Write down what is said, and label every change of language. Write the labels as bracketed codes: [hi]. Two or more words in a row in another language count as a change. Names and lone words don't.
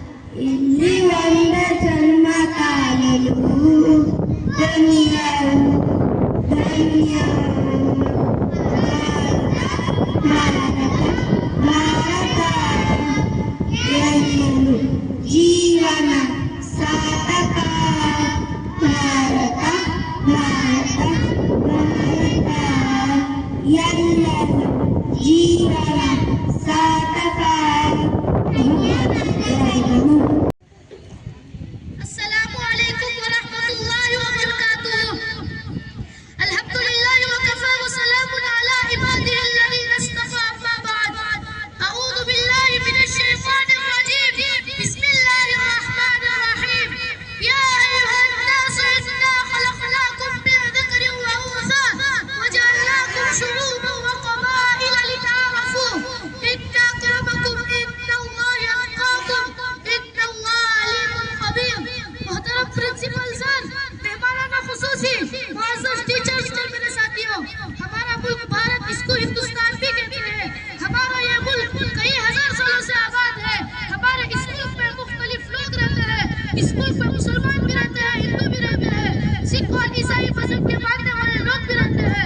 [kn] ಇಲ್ಲಿ ಒಂದ ಜನ್ಮ ಕಾಣಲು ಧನ್ಯರು ಧನ್ಯರು ಭಾರತ ಎಲ್ಲರೂ ಜೀವನ ಸಾರ್ಥಕ ಭಾರತ ಭಾರತ ಭಾರತ ಎಲ್ಲರೂ ಜೀವನ ಸಾರ್ಥಕ [ar] السلام عليكم ورحمة الله وبركاته. الحمد لله وكفى وسلام على عباده الذين اصطفى. أما بعد، أعوذ بالله من الشيطان الرجيم. بسم الله الرحمن الرحيم. يا أيها الناس إنا خلقناكم من ذكر وأنثى وجعلناكم شعوبا وقبائل لتعارفوا إن أكرمكم عند الله أتقاكم إن الله عليم خبير. [ur] محترم [en] principal sir, [ur] مہمانانِ خصوصی، معزز ٹیچرز اور میرے ساتھیوں، ہمارا ملک بھارت، اسکو ہندوستان بھی کہتے ہیں. ہمارا یہ ملک کئی ہزار سالوں سے آباد ہے. ہمارے اس ملک میں مختلف لوگ رہتے ہیں۔ اس ملک میں مسلمان بھی رہتے ہیں، ہندو بھی رہتے ہیں، سکھ اور عیسائی مذہب کے ماننے والے لوگ بھی رہتے ہیں.